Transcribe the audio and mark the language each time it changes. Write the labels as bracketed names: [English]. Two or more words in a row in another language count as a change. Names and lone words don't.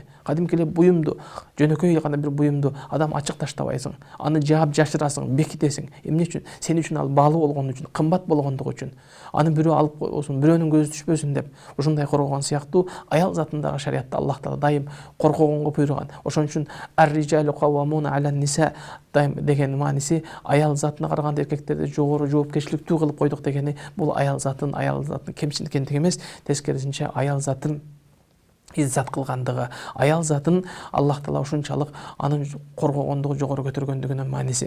[Kyrgyz] Кадимки эле буюмду, жөнөкөй гана бир буюмду адам ачык таштабайсың, аны жаап жашырасың, бекитесиң. Эмне үчүн? Сен үчүн ал баалуу болгон үчүн, кымбат болгондугу үчүн. Аны бирөө алып койсун, бирөөнүн көзү түшпөсүн деп ушундай коргогон сыяктуу аял затындагы шариятта Аллах Таала дайым коргогонго буйруган. Ошон үчүн [Arabic] الرجال قوامون على النساء [Kyrgyz] дайым деген мааниси аял затына караганда эркектерди жогору жоопкерчиликтүү кылып койдук дегени бул аял затын кемчил экендиги эмес, тескерисинче аял затын иззат кылгандыгы, аял затын Аллах Таала ушунчалык анын коргогондугу, жогору көтөргөндүгүнүн мааниси.